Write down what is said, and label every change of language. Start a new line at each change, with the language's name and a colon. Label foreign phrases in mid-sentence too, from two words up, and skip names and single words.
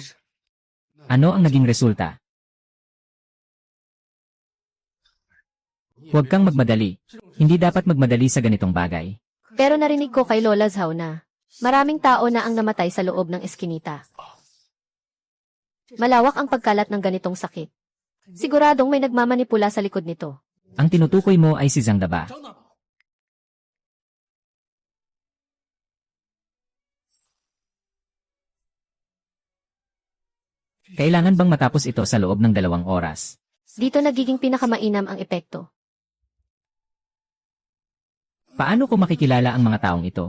Filipino: Ano ang naging resulta? Huwag kang magmadali. Hindi dapat magmadali sa ganitong bagay. Pero narinig ko kay Lola Zhao na maraming tao na ang namatay sa loob ng eskinita. Malawak ang pagkalat ng ganitong sakit. Siguradong may nagmamanipula sa likod nito. Ang tinutukoy mo ay si Zhang Daba.
Chinese: 张大宝，
Filipino: Kailangan bang matapos ito sa loob ng 2 oras? Dito nagiging pinakamainam ang epekto. Paano ko makikilala ang mga taong ito?